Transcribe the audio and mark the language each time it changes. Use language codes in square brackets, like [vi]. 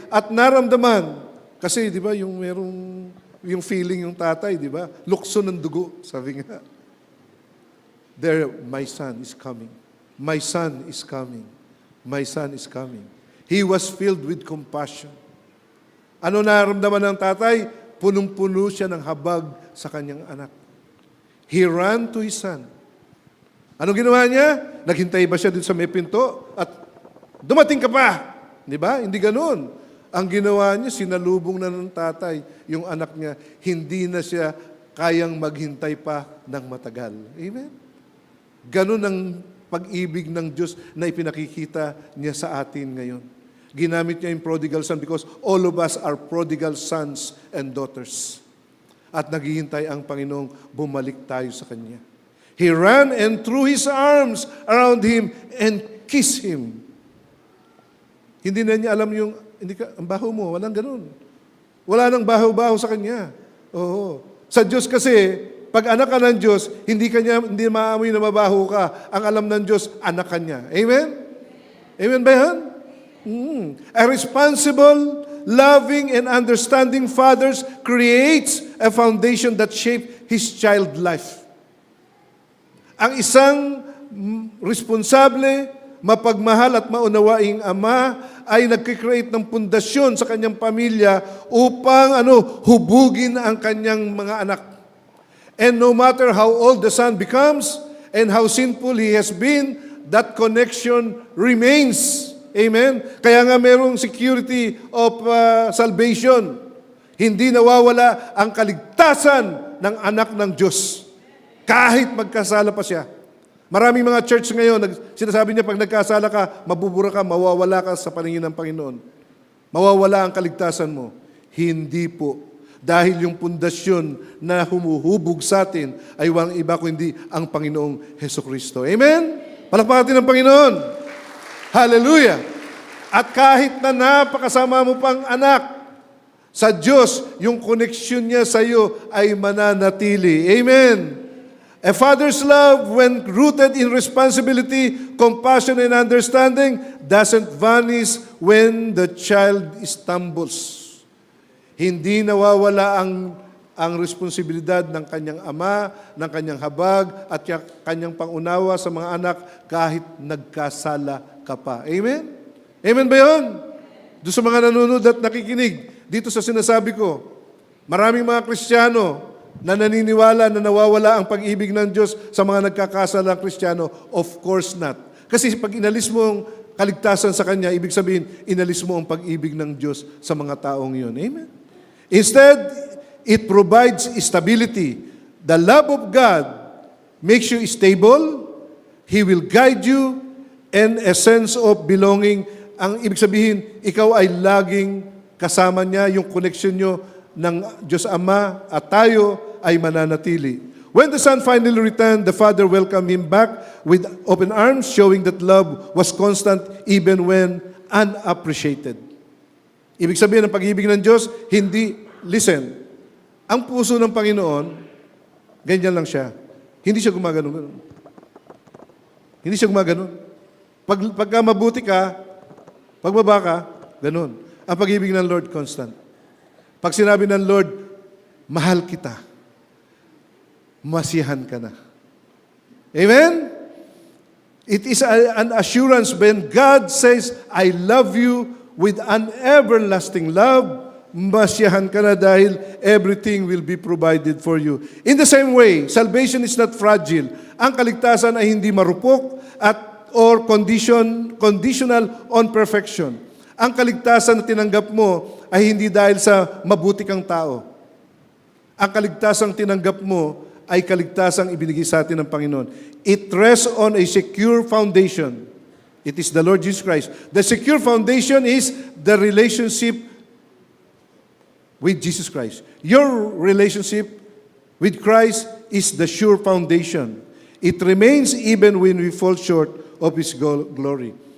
[tl] At naramdaman, kasi di ba, yung feeling yung tatay, di ba? Lukso ng dugo, sabi nga. [en] There, my son is coming. My son is coming. My son is coming. He was filled with compassion. [tl] Ano naramdaman ng tatay? Punong-puno siya ng habag sa kanyang anak. [en] He ran to his son. [tl] Anong ginawa niya? Naghintay ba siya dito sa may pinto? At dumating ka pa! Di ba? Hindi ganun. Ang ginawa niya, sinalubong na ng tatay yung anak niya. Hindi na siya kayang maghintay pa ng matagal. Amen? Ganun ang pag-ibig ng Diyos na ipinakikita niya sa atin ngayon. Ginamit niya yung [en] prodigal son because all of us are prodigal sons and daughters. [tl] At naghihintay ang Panginoong bumalik tayo sa Kanya. [en] He ran and threw his arms around him and kissed him. [tl] Hindi na niya alam ang baho mo, walang ganun. Wala nang baho-baho sa Kanya. Oo. Sa Diyos kasi, pag anak ka ng Diyos, hindi maamoy na mabaho ka. Ang alam ng Diyos, anak ka niya. Amen? Amen ba yan? [en] A responsible, loving, and understanding father creates a foundation that shapes his child life. [tl] Ang isang responsable, mapagmahal at maunawaing ama ay nagkikreate ng pundasyon sa kanyang pamilya upang hubugin ang kanyang mga anak. [en] And no matter how old the son becomes and how sinful he has been, that connection remains. Amen? [tl] Kaya nga merong [en] security of salvation. [tl] Hindi nawawala ang kaligtasan ng anak ng Diyos. Kahit magkasala pa siya. Maraming mga church ngayon, sinasabi niya, pag nagkasala ka, mabubura ka, mawawala ka sa paningin ng Panginoon. Mawawala ang kaligtasan mo. Hindi po. Dahil yung pundasyon na humuhubog sa atin ay walang iba kundi ang Panginoong Hesukristo. Amen? Palakpakan natin ang Panginoon. Hallelujah! At kahit na napakasama mo pang anak, sa Diyos, yung koneksyon niya sa iyo ay mananatili. Amen. [en] A father's love, when rooted in responsibility, compassion, and understanding, doesn't vanish when the child stumbles. [tl] Hindi nawawala ang responsibilidad ng kanyang ama, ng kanyang habag, at kanyang pangunawa sa mga anak kahit nagkasala ka pa. Amen? Amen ba yun? Doon sa mga nanonood at nakikinig, dito sa sinasabi ko, maraming mga Kristiyano na naniniwala na nawawala ang pag-ibig ng Diyos sa mga nagkakasalang Kristiyano. [en] Of course not. [tl] Kasi pag inalis mo ang kaligtasan sa Kanya, ibig sabihin, inalis mo ang pag-ibig ng Diyos sa mga taong yun. Amen? [en] Instead, it provides stability. The love of God makes you stable. He will guide you and a sense of belonging. [tl] Ang ibig sabihin, ikaw ay laging kasama niya, yung connection nyo ng Diyos Ama at tayo ay mananatili. [en] When the Son finally returned, the Father welcomed him back with open arms, showing that love was constant even when unappreciated. [tl] Ibig sabihin ng pag-ibig ng Diyos, listen, ang puso ng Panginoon, ganyan lang siya. Hindi siya gumaganon. Hindi siya gumaganon. Pagka mabuti ka, pagbaba ka, ganun. Ang pag-ibig ng Lord, constant. Pag sinabi ng Lord, mahal kita, masiyahan ka na. Amen? [en] It is an assurance when God says, I love you with an everlasting love, [tl] masiyahan ka na dahil [en] everything will be provided for you. In the same way, salvation is not fragile. [tl] Ang kaligtasan ay hindi marupok [en] or conditional on perfection. [tl] Ang kaligtasan na tinanggap mo ay hindi dahil sa mabuti kang tao. Ang kaligtasang tinanggap mo ay kaligtasang ibinigay sa atin ng Panginoon. [en] It rests on a secure foundation. It is the Lord Jesus Christ. The secure foundation is the relationship with Jesus Christ. Your relationship with Christ is the sure foundation. It remains even when we fall short of His glory.